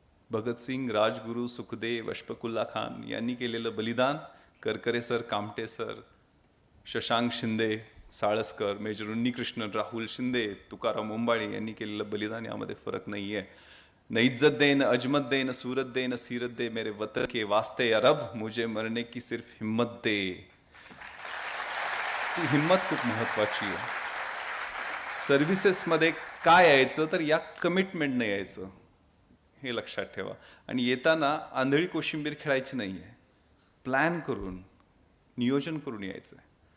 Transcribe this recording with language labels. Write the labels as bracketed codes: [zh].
[mr] भगतसिंग, राजगुरू, सुखदेव, अशफाकुल्ला खान यांनी केलेलं बलिदान, Karkare sir, Kamte sir, Shashank Shinde, Salaskar, major Unnikrishnan, Rahul Shinde, Tukaram Ombale यांनी केलेलं बलिदान, यामध्ये फरक नाहीये. [hi] न इज्जत दे, न अजमत दे, न सूरत दे, न सीरत दे, मेरे वतन के वास्ते अरब, मुझे मरने की सिर्फ हिम्मत दे. [mr] ती हिम्मत खूप महत्वाची आहे. सर्व्हिसेसमध्ये काय यायचं तर या कमिटमेंटनं यायचं, हे लक्षात ठेवा. आणि येताना आंधळी कोशिंबीर खेळायची नाही आहे, प्लॅन करून नियोजन करून यायचं आहे.